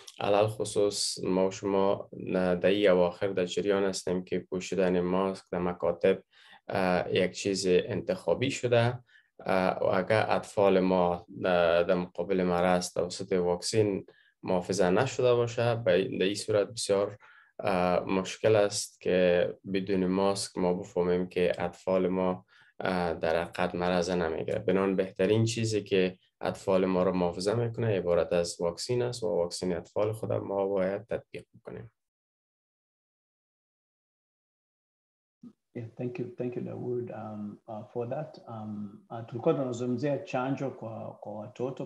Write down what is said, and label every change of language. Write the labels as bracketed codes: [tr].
[fa] علل خصوص ما و شما در این اواخر در جریان هستیم که پوشیدن ماسک در مکاتب یک چیز انتخابی شده و اگر اطفال ما در مقابل مرض توسط واکسین محافظه نشده باشه، در این صورت بسیار مشکل است که بدون ماسک ما بفهمیم که اطفال ما در حقیقت مرض نمیگیره. بنابراین بهترین چیزی که اطفال ما را محافظه میکنه عبارت از واکسین است و واکسین اطفال خود ما باید تطبیق بکنیم. [en] Yeah, thank you Dawood for that. [sw] Tulikuwa tunazungumzia chanjo kwa watoto.